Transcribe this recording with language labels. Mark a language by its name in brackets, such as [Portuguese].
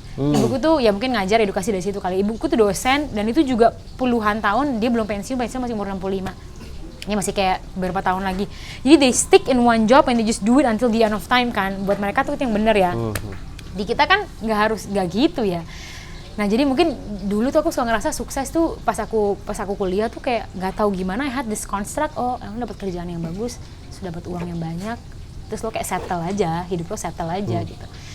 [Indonesian] Ibuku tuh ya mungkin ngajar edukasi dari situ kali. Ibuku tuh dosen dan itu juga puluhan tahun, dia belum pensiun masih umur 65. Ini masih kayak beberapa tahun lagi. [English] Jadi they stick in one job and they just do it until the end of time [Indonesian] kan. Buat mereka tuh itu yang bener ya. Di kita kan nggak gitu ya. Nah jadi mungkin dulu tuh aku suka ngerasa sukses tuh pas aku kuliah tuh kayak nggak tahu gimana, [English] I had this construct, [Indonesian] oh emang dapat kerjaan yang bagus, sudah dapat uang yang banyak, terus lo kayak settle aja, hidup lo settle aja gitu.